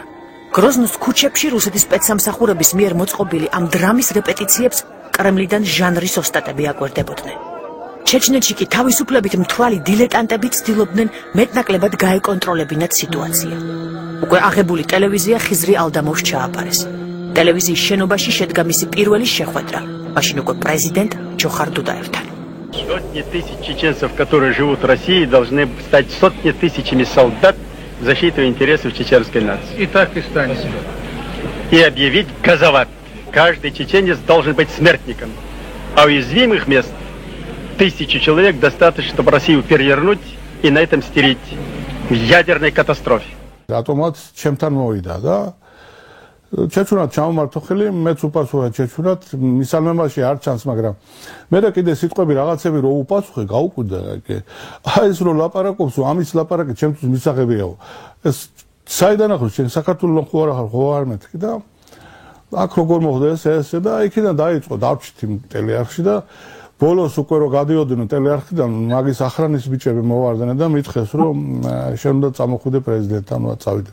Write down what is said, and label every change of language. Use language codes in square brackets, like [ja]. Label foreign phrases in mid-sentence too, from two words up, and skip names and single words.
[ka] გროზნოს ქუჩებში რუსეთის სპეცსამსახურების მიერ მოწყობილი ამ დრამის რეპეტიციებს კრემლიდან ჟანრის ოსტატები აკვირდებოდნენ. ჩეჩნეთში კი თავისუფლებით მთვალი დილეტანტები ცდილობდნენ მეტნაკლებად გაეკონტროლებინათ სიტუაცია. უკვე აღებული ტელევიზია ხიზრი ალდამოვს ჩააბარეს. ტელევიზიის შენობაში შედგა მისი პირველი შეხვედრა, მაშინ უკვე პრეზიდენტ ჯოხარ дудаевთან. [ru] Сотни тысяч чеченцев, которые живут в России, должны стать сотни тысячами солдат в защиту интересов чеченской нации. И так и станет. И объявить газоват. Каждый чеченец должен быть смертником. А уязвимых мест 1000 человек достаточно, чтобы Россию перевернуть и на этом стереть в ядерной катастрофе. [ka] Рატომაც ჩემთან მოვიდა და ჩეჩუნად ჩამომართო ხელი, მეც უპასუხე ჩეჩუნად, მისალმემაში არ ჩანს, მაგრამ მე და კიდე სიტყვები რაღაცები რო უპასუხე, გაუკვირდა ეგ. აი ეს რო ლაპარაკობს, ამის ლაპარაკი ჩემთვის მისაღებიაო. ეს საიდან ახლა ჩვენ საქართველოს ხო არ მეთქი და აქ როგორ მოხდა ეს და იქიდან დაიწყო დავჭით იმ ტელეარხში და ბოლოს უკვე რო გადიოდნენ ტელეარხიდან მაგის ახრანის ბიჭები მოვარდნენ და მითხეს რომ შენ უნდა წამოხვიდე პრეზიდენტთან და წავიდე.